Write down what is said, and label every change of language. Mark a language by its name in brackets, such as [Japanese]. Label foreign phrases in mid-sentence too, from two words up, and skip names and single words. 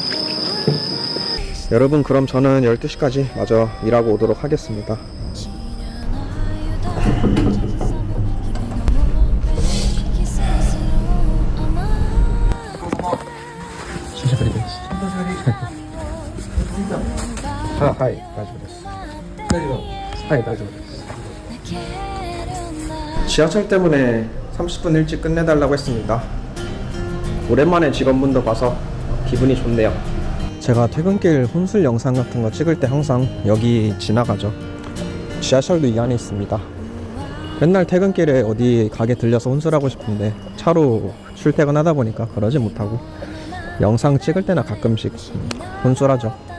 [Korean] 여러분, 그럼 저는 12시까지 마저 일하고 오도록 하겠습니다. [Japanese] 久しぶりです。あ、はい、大丈夫です。はい、大丈夫です。 [Korean] 지하철 때문에 30분 일찍 끝내달라고 했습니다. 오랜만에 직원분도 봐서 기분이 좋네요. 제가 퇴근길 혼술 영상 같은 거 찍을 때 항상 여기 지나가죠. 지하철도 이 안에 있습니다. 맨날 퇴근길에 어디 가게 들려서 혼술하고 싶은데 차로 출퇴근하다 보니까 그러지 못하고 영상 찍을 때나 가끔씩 혼술하죠.